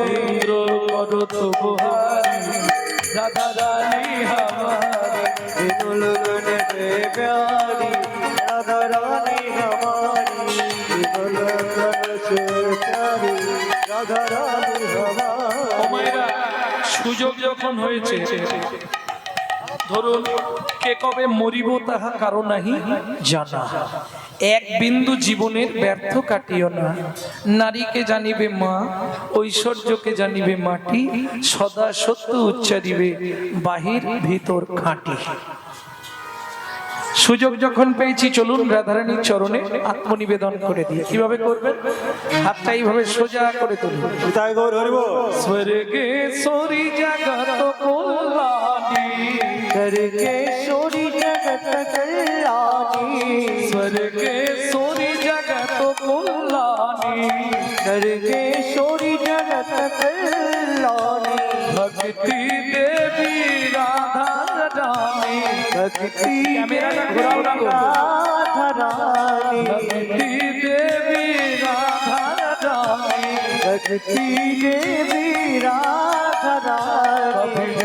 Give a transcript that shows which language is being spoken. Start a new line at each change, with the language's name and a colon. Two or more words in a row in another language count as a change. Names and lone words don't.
Hindi: इंद्र करो तो बुहारी राधा रानी हमारी, तीनों लोगन से प्यारी राधा रानी हमारी, तीनों लोगन से प्यारी राधा रानी हमारी।
Bangla: ওমাইরা সুযোগ যখন হয়েছে, ধরুন কে কবে মরিব তাহা কারো নাহি জানা, এক বিন্দু জীবনের ব্যর্থ কাটিও না। নারীকে জানিবে মা, ঐশ্বর্যকে জানিবে মাটি, সদা সত্য উচ্চারিবে বাহির ভিতর খাঁটি। সুযোগ যখন পেয়েছি, চলুন রাধারানীর চরণে আত্মনিবেদন করে দিই। কিভাবে করবেন? হাতটা এইভাবে সোজা করে তুলুন। পিতায় গৌর হরিব। স্বর্গেশ্বরী জগত কল্যাণী,
Hindi: स्वर्गेश्वरी जगत कल्याणी, स्वर्गेश्वरी जगत कल्याणी, स्वर्गेश्वरी जगत कल्याणी, भक्ति देवी राधा रानी, भक्ति कैमरा घुराओ ना, राधा रानी, भक्ति देवी राधा रानी, भक्ति देवी राधा रानी,